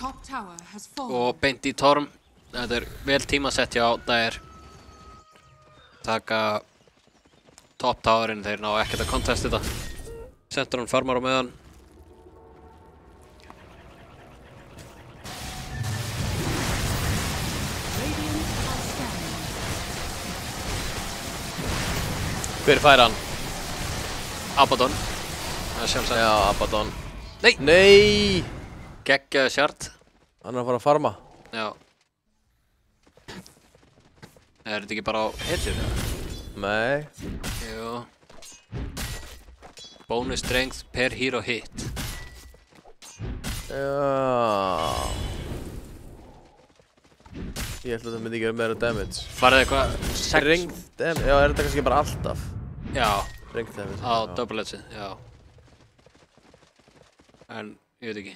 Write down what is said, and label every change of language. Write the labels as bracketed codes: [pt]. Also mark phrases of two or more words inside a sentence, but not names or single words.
[en] tower has fallen. [is] Og beint í Torm. Þetta vel tímasett hjá Dyer. Taka [en] top towerinn, [is] þeir ná ekkert að contesta þetta. Sentur hann farmar á meðan. Hver fær hann? Abaddon. Það sjálfsagt. Já, Abaddon. Nei! Nei! Geggjaði shard. Hann að fara að farma. Já. Er þetta ekki bara á hetjur? Nei. Jú. [en] Bonus strength per hero hit. [is] Já. Ég held að það myndi ekki vera meira damage. Farið eitthvað 6? [en] Strength damage? [is] Já, þetta kannski bara alltaf? Já. [en] Strength damage. [is] Á [en] double edge, [is] já. En, ég veit ekki.